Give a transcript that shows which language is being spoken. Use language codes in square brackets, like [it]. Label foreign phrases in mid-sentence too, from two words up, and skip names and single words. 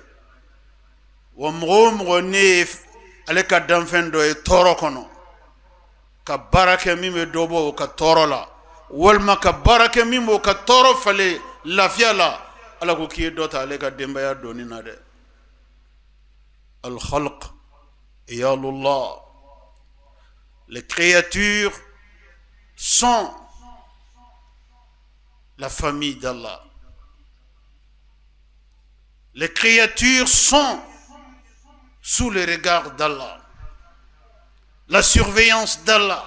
[bm] wa mɔgɔ o mɔgɔ ne ye ale ka danfɛn dɔ ye tɔɔrɔ kɔnɔ ka baara kɛ min bɛ dɔ bɔ o ka tɔɔrɔ la walima ka baara kɛ min b'o ka tɔɔrɔ falen lafiya la ala ko k'i ye dɔ ta ale ka denbaya donni na dɛ [ar] al-khalq iyalullah, [fr] les créatures sont la famille d'Allah. Les créatures sont sous le regard d'Allah, la surveillance d'Allah.